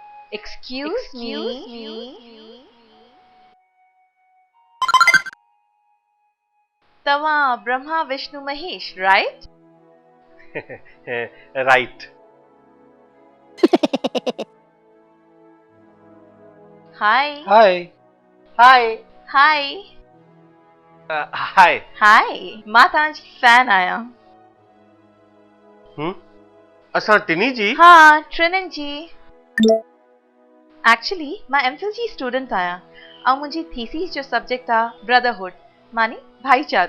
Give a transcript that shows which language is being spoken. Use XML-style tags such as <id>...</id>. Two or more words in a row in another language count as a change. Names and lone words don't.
<en>Excuse me.</en> <sd>तव्हां ब्रह्मा विष्णु महेश,</sd> <en>right? राइट। Hi. हाय। हाय Hi. हाय। Hi.</en> <sd>मां तव्हांजी फैन आहियां। असां टिनी जी? हाँ, ट्रिनिन जी। एक्चुअली मां एमफिल जी स्टूडेंट आहियां ऐं मुंहिंजी थीसिस जो सब्जेक्ट आहे ब्रदरहुड, मानी भाईचारो।</sd>